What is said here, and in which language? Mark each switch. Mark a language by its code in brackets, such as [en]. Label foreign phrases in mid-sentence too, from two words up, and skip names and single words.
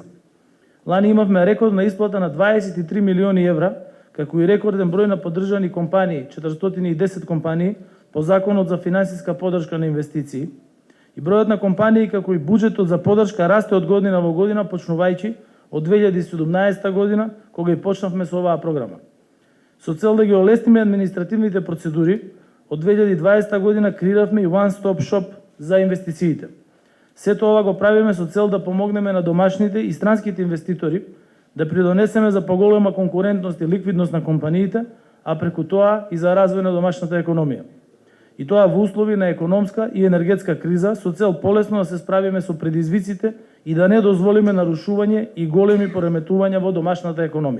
[mk] Лани имавме рекордна исплата на 23 милиони евра, како и рекорден број на поддржани компании, 410 компании, по Законот за финансиска поддршка на инвестиции. И бројот на компании како и буџетот за поддршка расте од година во година, почнувајќи од 2017 година, кога и почнавме со оваа програма. Со цел да ги олесниме административните процедури, од 2020 година креиравме и [en] one-stop shop [mk] за инвестициите. Сето ова го правиме со цел да помогнеме на домашните и странските инвеститори да придонесеме за поголема конкурентност и ликвидност на компаниите, а преку тоа и за развој на домашната економија. И тоа во услови на економска и енергетска криза со цел полесно да се справиме со предизвиците и да не дозволиме нарушување и големи пореметувања во домашната економија.